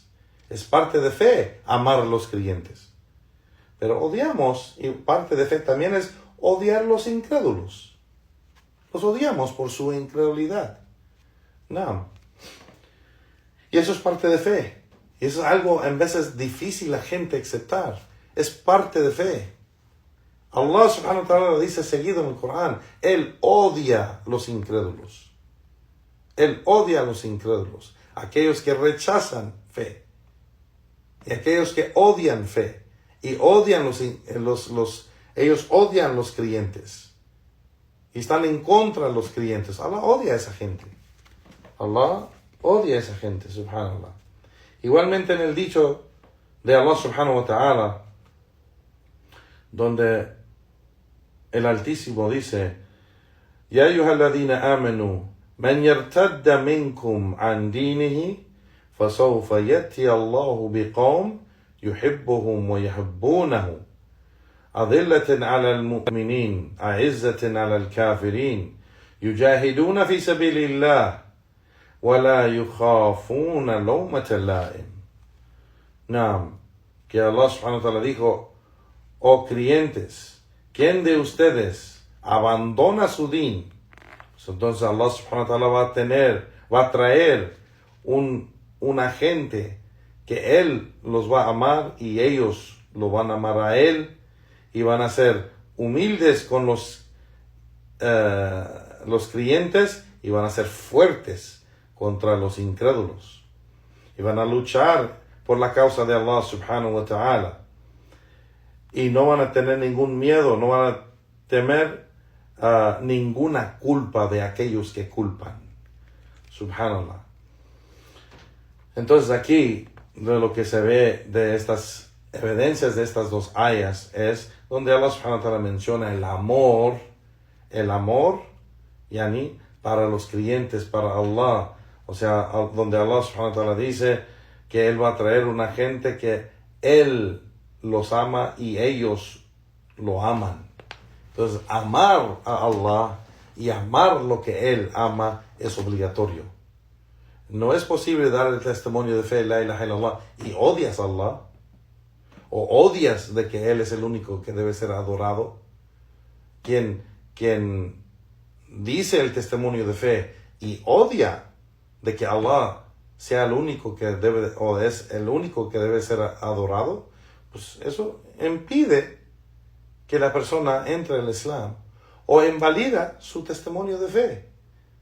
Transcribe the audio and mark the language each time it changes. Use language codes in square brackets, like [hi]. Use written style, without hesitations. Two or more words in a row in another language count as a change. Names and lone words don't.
[es] Es parte de fe amar a los creyentes. Pero odiamos, y parte de fe también es odiar los incrédulos. Los odiamos por su incredulidad. No. Y eso es parte de fe. Y eso es algo en veces difícil la gente aceptar. Es parte de fe. [ar] الله سبحانه وتعالى [es] dice seguido en el Corán, Él odia los incrédulos. Él odia a los incrédulos. Aquellos que rechazan fe. Y aquellos que odian fe. Y odian ellos odian los creyentes. Y están en contra de los creyentes. Allah odia a esa gente. Allah odia a esa gente, subhanallah. Igualmente en el dicho de [ar] الله سبحانه وتعالى, [es] donde el Altísimo dice, [ar] يا أيها الذين آمنوا من يرتد منكم عن دينه فسوف يأتي الله بقوم يحبهم ويحبونه أذلة على المؤمنين أعزة على الكافرين يجاهدون في سبيل الله, وَلَا يُخَافُونَ لَوْمَةَ لَائِمٍ. [es] Que [ar] الله سبحانه وتعالى [es] dijo, oh creyentes, ¿quién de ustedes abandona su din? Entonces [ar] الله سبحانه وتعالى [es] va a traer un agente que Él los va a amar y ellos lo van a amar a Él y van a ser humildes con los creyentes y van a ser fuertes contra los incrédulos. Y van a luchar por la causa de [ar] الله سبحانه وتعالى. [es] Y no van a tener ningún miedo, no van a temer ninguna culpa de aquellos que culpan. Subhanallah. Entonces aquí, de lo que se ve de estas evidencias de estas dos ayas, es donde [ar] الله سبحانه وتعالى [es] menciona el amor, yani, para los creyentes, para Allah. O sea, donde [ar] الله سبحانه وتعالى [es] dice que Él va a traer una gente que Él los ama y ellos lo aman. Entonces, amar a Allah y amar lo que Él ama es obligatorio. No es posible dar el testimonio de fe, [ar] لا إله إلا الله, [es] y odias a Allah, o odias de que Él es el único que debe ser adorado. Quien dice el testimonio de fe y odia de que Allah sea el único que debe, o es el único que debe ser adorado, pues eso impide que la persona entre al Islam o invalida su testimonio de fe.